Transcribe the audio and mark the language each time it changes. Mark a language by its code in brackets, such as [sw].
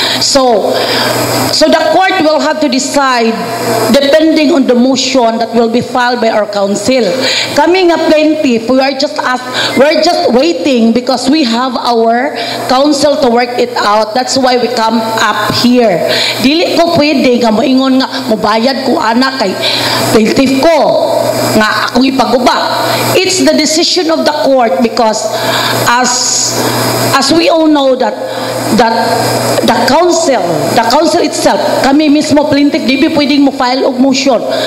[en] So the court will have to decide depending on the motion that will be filed by our council. [ceb] Kami nga plaintiff, [en] we're just waiting because we have our council to work it out. That's why we come up here. [ceb] Dili ko pwede nga moingon nga mobayad ko ana kay plaintiff ko nga akong ipaguba. [en] It's the decision of the court because as we all know that the council itself, [ceb] kami mismo plaintiff, di ba pwedeng mo file og motion.